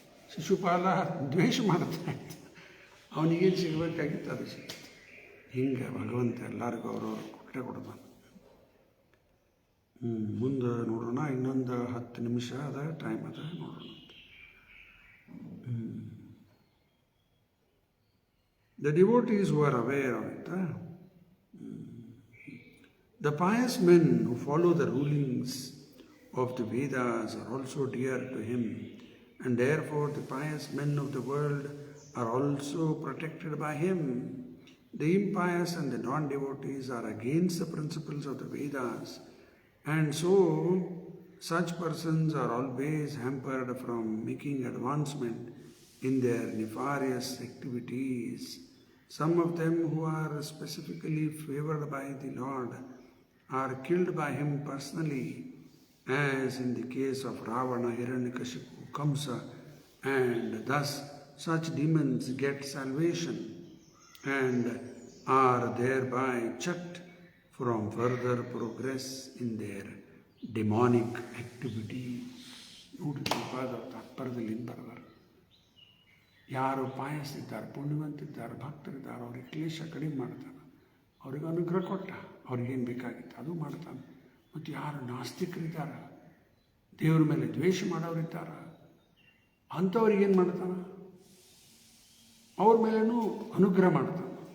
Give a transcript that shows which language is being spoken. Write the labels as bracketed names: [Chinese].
[Kannada] ಶಿಶುಪಾಲ ದ್ವೇಷ ಮಾಡ್ತಾ ಇದ್ದ, ಅವನಿಗೇನು ಸಿಗಬೇಕಾಗಿತ್ತು ಅದು ಸಿಗ್ತದೆ. ಹಿಂಗೆ ಭಗವಂತ ಎಲ್ಲರಿಗೂ ಅವ್ರವ್ರು ಕೊಟ್ಟೆ ಕೊಡ್ತಾನೆ. ಮುಂದೆ ನೋಡೋಣ, ಇನ್ನೊಂದು 10 ನಿಮಿಷ ಅದ, ಟೈಮ್ ಅದ, ನೋಡೋಣ. [English] The devotees who are aware of it, the pious men who follow the rulings of the Vedas are also dear to him, and therefore the pious men of the world are also protected by him. The impious and the non-devotees are against the principles of the Vedas, and so such persons are always hampered from making advancement in their nefarious activities. Some of them who are specifically favored by the Lord are killed by him personally, as in the case of Ravana, Hiranyakashipu, Kamsa, and thus such demons get salvation and are thereby checked from further progress in their demonic activity. [Kannada] ನೋಡಿ ತಾತ್ಪರ್ಯದಲ್ಲಿ ಬರೆದಾರೆ. ಯಾರು ಪಾಯಸ್ತಿದ್ದಾರೆ, ಪುಣ್ಯವಂತಿದ್ದಾರೆ, ಭಕ್ತರಿದ್ದಾರೆ, ಅವ್ರಿಗೆ ಕ್ಲೇಶ ಕಡಿಮೆ ಮಾಡ್ತಾನೆ, ಅವ್ರಿಗೆ ಅನುಗ್ರಹ ಕೊಟ್ಟ, ಅವ್ರಿಗೇನು ಬೇಕಾಗಿತ್ತು ಅದು ಮಾಡ್ತಾನೆ. ಮತ್ತು ಯಾರು ನಾಸ್ತಿಕರಿದ್ದಾರೆ, ದೇವ್ರ ಮೇಲೆ ದ್ವೇಷ ಮಾಡೋರಿದ್ದಾರೆ, ಅಂಥವ್ರಿಗೇನು ಮಾಡ್ತಾನೆ, ಅವ್ರ ಮೇಲೇನೂ ಅನುಗ್ರಹ ಮಾಡ್ತಾನೆ.